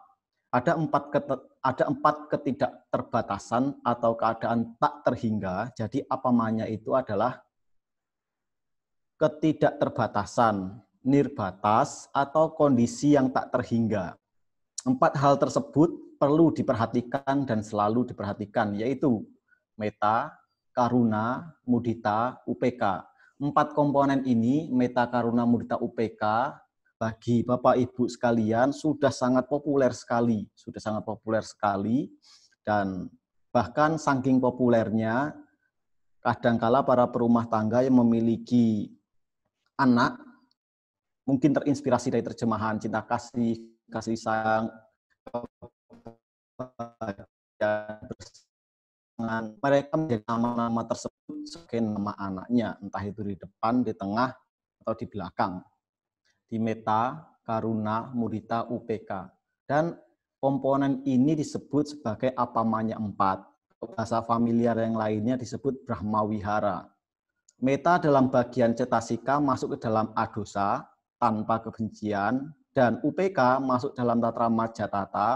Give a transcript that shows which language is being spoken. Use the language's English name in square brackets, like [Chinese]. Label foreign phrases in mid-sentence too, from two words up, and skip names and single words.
[Indonesian] Ada empat ketidakterbatasan atau keadaan tak terhingga. Jadi Apamanya itu adalah ketidakterbatasan, nirbatas, atau kondisi yang tak terhingga. 4 hal tersebut perlu diperhatikan dan selalu diperhatikan, yaitu [Pali] metta, karuna, mudita, [Indonesian] UPK. 4 komponen ini, [Pali] metta, karuna, mudita, [Indonesian] UPK, bagi Bapak Ibu sekalian sudah sangat populer sekali, dan bahkan saking populernya, kadangkala para perumah tangga yang memiliki anak mungkin terinspirasi dari terjemahan cinta kasih, kasih sayang, mereka menjadi nama-nama tersebut sebagai nama anaknya, entah itu di depan, di tengah, atau di belakang. [Pali] Di metta, karuna, mudita, [Indonesian] UPK. Dan komponen ini disebut sebagai Apamanya 4. Bahasa familiar yang lainnya disebut Brahmawihara. Metta dalam bagian cetasika masuk ke dalam adosa, tanpa kebencian, dan UPK masuk dalam [Pali] tatra majatata.